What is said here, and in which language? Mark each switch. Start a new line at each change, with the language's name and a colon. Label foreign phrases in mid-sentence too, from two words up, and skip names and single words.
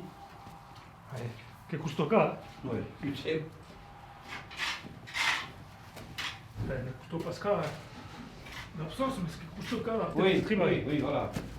Italian: Che questo qua?
French: Ouais, tu sais.
Italian: Questo Pascal. Non so, ma che questo qua?
French: Oui, oui, voilà.